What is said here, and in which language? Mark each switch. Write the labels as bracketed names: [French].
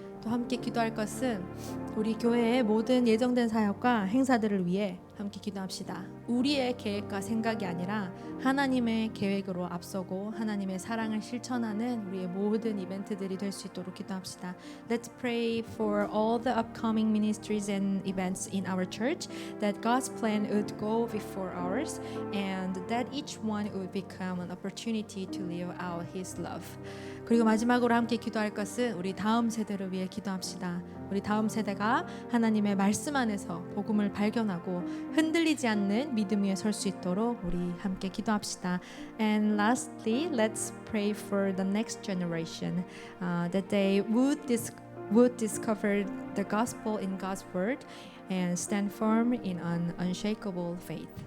[Korean] 또 함께 기도할 것은 우리 교회의 모든 예정된 사역과 행사들을 위해 함께 기도합시다. 우리의 계획과 생각이 아니라 하나님의 계획으로 앞서고 하나님의 사랑을 실천하는 우리의 모든 이벤트들이 될 수 있도록 기도합시다. [English] Let's pray for all the upcoming ministries and events in our church, that God's plan would go before ours and that each one would become an opportunity to live out His love. [Korean] 그리고 마지막으로 함께 기도할 것은 우리 다음 세대를 위해 기도합시다. 우리 다음 세대가 하나님의 말씀 안에서 복음을 발견하고 흔들리지 않는 믿음 위에 설 수 있도록 우리 함께 기도합시다. [English] And lastly, let's pray for the next generation, that they would discover the gospel in God's word and stand firm in an unshakable faith.